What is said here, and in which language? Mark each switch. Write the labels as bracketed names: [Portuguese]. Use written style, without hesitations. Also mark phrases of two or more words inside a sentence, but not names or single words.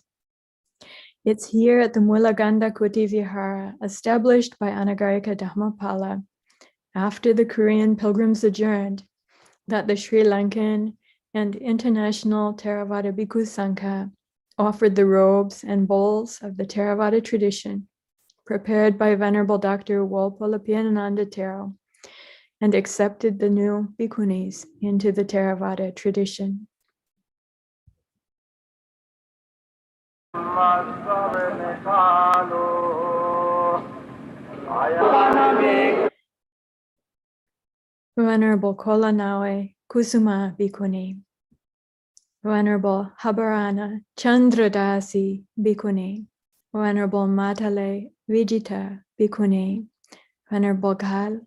[English] It's here at the Mulaganda Kuti Vihara, established by Anagarika Dharmapala, after the Korean pilgrims adjourned, that the Sri Lankan and international Theravada Bhikkhu Sangha offered the robes and bowls of the Theravada tradition, prepared by Venerable Dr. Wolpolapiyananda Thero, and accepted the new Bhikkhunis into the Theravada tradition. Venerable Kolanawe Kusuma Bhikkhuni, Venerable Habarana Chandradasi Bhikkhuni, Venerable Matale Vijita Bhikkhuni, Venerable Gal